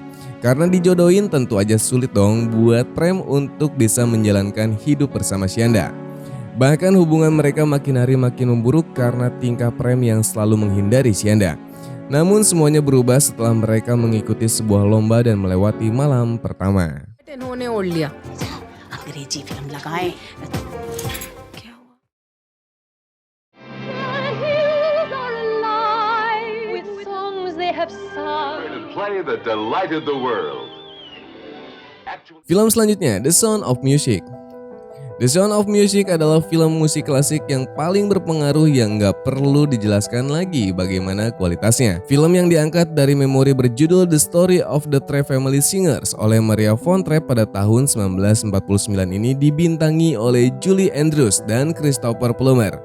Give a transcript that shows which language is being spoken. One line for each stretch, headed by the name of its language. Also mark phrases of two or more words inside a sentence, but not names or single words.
Indonesian: Karena dijodohin tentu aja sulit dong buat Prem untuk bisa menjalankan hidup bersama Shanda. Bahkan hubungan mereka makin hari makin memburuk karena tingkah Prem yang selalu menghindari Sianda. Namun semuanya berubah setelah mereka mengikuti sebuah lomba dan melewati malam pertama.
Hindi: अंग्रेजी फिल्म लगाए
English: Play that delighted the world.
Indonesian: Film selanjutnya, The Sound of Music. The Sound of Music adalah film musik klasik yang paling berpengaruh yang nggak perlu dijelaskan lagi bagaimana kualitasnya. Film yang diangkat dari memori berjudul The Story of the Trapp Family Singers oleh Maria von Trapp pada tahun 1949 ini dibintangi oleh Julie Andrews dan Christopher Plummer.